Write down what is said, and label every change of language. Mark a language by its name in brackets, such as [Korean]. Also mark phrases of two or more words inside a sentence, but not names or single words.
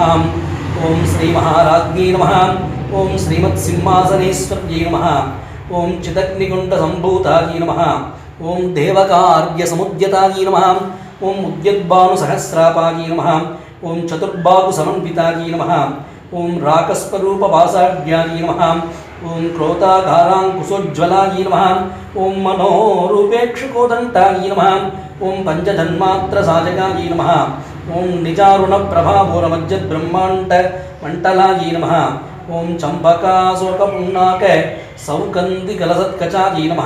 [Sanskrit] ओं श्री महाराज्ञे नमः ओं श्रीमत् सिंहासनेश्वर्यै नमः. ओं चिदग्निकुण्ड सम्भूतायै नमः ओं देवकार्य समुद्यतायै नमः. ओं उद्यद्भानु सहस्राभायै नमः ओं चतुर्बाहु समन्वितायै नमः. ओं रागस्वरूप पाशाढ्यायै नमः. ஓம் क्रोताकाराङ्कुशोज्ज्वलायै नमः. ओं मनोरूपेक्षुकोदण्टायै नमः. ओं पञ्चजन्मात्रसाजकायै नमः. ओं निजारुणप्रभापूरमज्जद्ब्रह्माण्डमण्डलायै नमः. ओं चम्पकाशोकपुण्णाक सौगन्धिकलसत्कचायै नमः.